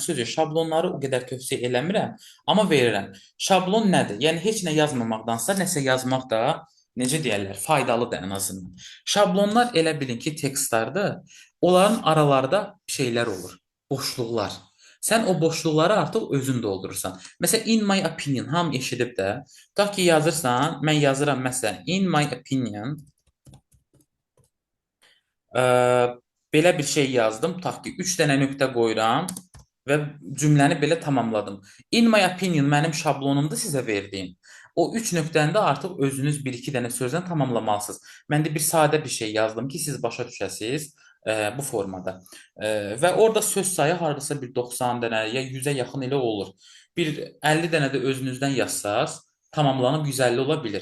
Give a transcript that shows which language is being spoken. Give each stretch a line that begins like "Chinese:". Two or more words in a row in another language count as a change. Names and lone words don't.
Azerbaijani: Sözü şablonları o qədər tövsiyə eləmirəm, amma verirəm. Şablon nədir? Yəni heç nə yazmamaqdansa nəsə yazmaq da necə deyərlər, faydalıdır ən azından. Şablonlar elə bilin ki, tekstlərdir. Onların aralarda şeylər olur, boşluqlar. Sən o boşluqları artıq özün doldurursan. Məsələn,
English: in my opinion,
Azerbaijani: hamı eşidib də. Tutaq ki, yazırsan, mən yazıram məsələn,
English: in my opinion,
Azerbaijani: ə, belə bir şey yazdım. Tutaq ki, 3 dənə nöqtə qoyuram və cümləni belə tamamladım.
English: In my opinion
Azerbaijani: mənim şablonumda sizə verdiyim. O 3 nöqtəni də artıq özünüz 1-2 dənə sözlə tamamlamalısınız. Mən də bir sadə bir şey yazdım ki, siz başa düşəsiniz bu formada. Və orada söz sayı hardasa bir 90 dənə ya 100-ə yaxın elə olur. Bir 50 dənə də özünüzdən yazsaz, tamamlanıb 150 ola bilir.